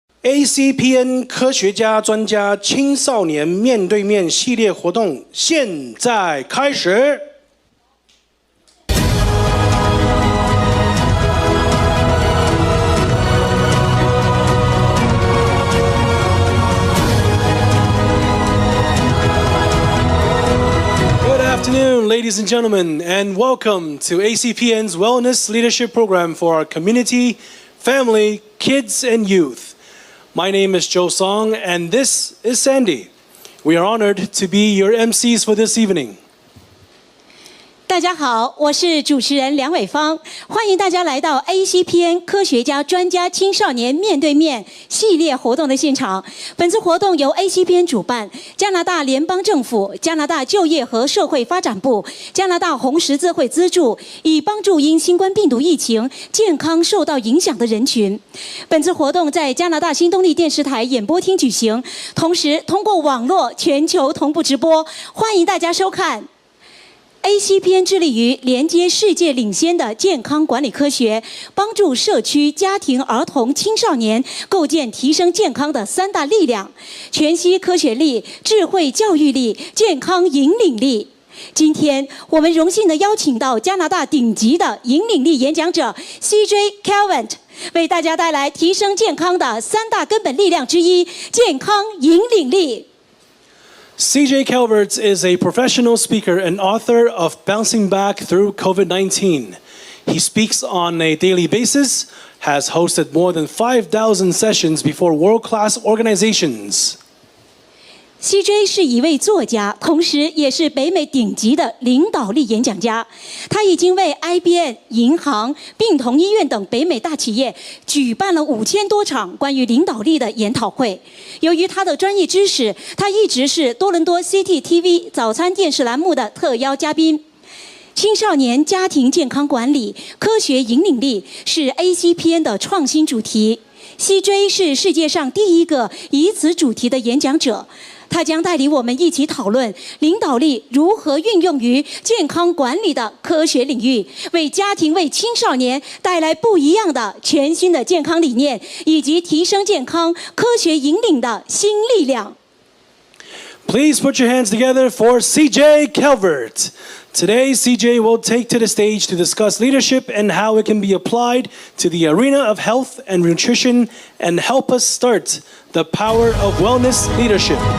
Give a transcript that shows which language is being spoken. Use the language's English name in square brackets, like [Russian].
[Chinese] Acpn 科学家专家青少年面对面系列活动现在开始。 [English] Good afternoon, ladies and gentlemen, and welcome to Acpn's Wellness Leadership Program for our community, family, kids, and youth. My name is Joe Song, and this is Sandy. We are honored to be your MCs for this evening. [Chinese] 大家好，我是主持人梁伟芳，欢迎大家来到 Acpn 科学家专家青少年面对面系列活动的现场。本次活动由 Acpn 主办，加拿大联邦政府、加拿大就业和社会发展部、加拿大红十字会资助，以帮助因新冠病毒疫情健康受到影响的人群。本次活动在加拿大新动力电视台演播厅举行，同时通过网络全球同步直播，欢迎大家收看。 Acpn 致力于连接世界领先的健康管理科学，帮助社区、家庭、儿童、青少年构建提升健康的三大力量：全息科学力、智慧教育力、健康引领力。今天我们荣幸地邀请到加拿大顶级的引领力演讲者 CJ.Youth.Family 为大家带来提升健康的三大根本力量之一——健康引领力。 [English] CJ.Youth.Family is a professional speaker and author of Bouncing Back Through COVID-19. He speaks on a daily basis, has hosted more than 5,000 sessions before world-class organizations. [Chinese] CJ 是一位作家，同时也是北美顶级的领导力演讲家。他已经为 IBM、银行、病童医院等北美大企业举办了5000多场关于领导力的研讨会。由于他的专业知识，他一直是多伦多 CTTV 早餐电视栏目的特邀嘉宾。青少年家庭健康管理科学引领力是 Acpn 的创新主题。 CJ 是世界上第一个以此主题的演讲者。他将带领我们一起讨论领导力如何运用于健康管理的科学领域，为家庭、为青少年带来不一样的全新的健康理念，以及提升健康科学引领的新力量。 [English] Please put your hands together for CJ.Youth.Family. Today, CJ will take to the stage to discuss leadership and how it can be applied to the arena of health and nutrition and help us start the power of wellness leadership.